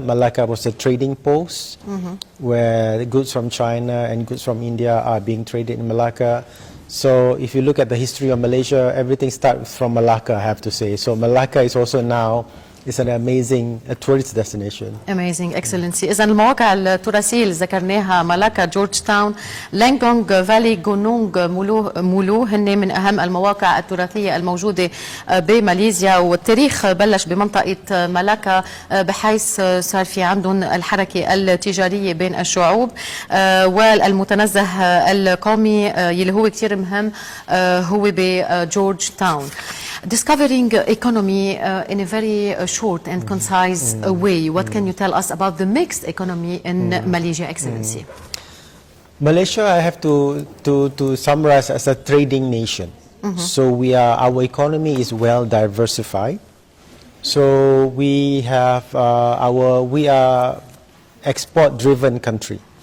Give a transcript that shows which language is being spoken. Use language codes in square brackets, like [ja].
[en] Malacca was a trading post where the goods from China and goods from India are being traded in Malacca. So if you look at the history of Malaysia, everything starts from Malacca, I have to say. So Malacca is also now is an amazing tourist destination. Amazing, excellency. [ar] إذا المواقع التراثية اللي ذكرناها مالاكا، جورج تاون، لانغونغ فالي، غونونغ، مولو هن من أهم المواقع التراثية الموجودة بماليزيا. والتاريخ بلش بمنطقة مالاكا بحيث صار في عندهم الحركة التجارية بين الشعوب، والمتنزه القومي يلي هو كتير مهم هو بجورج تاون. [en] Discovering economy in a very short and concise way. What can you tell us about the mixed economy in Malaysia, Excellency? Malaysia, I have to summarize as a trading nation. So our economy is well diversified. So we have we are export-driven country.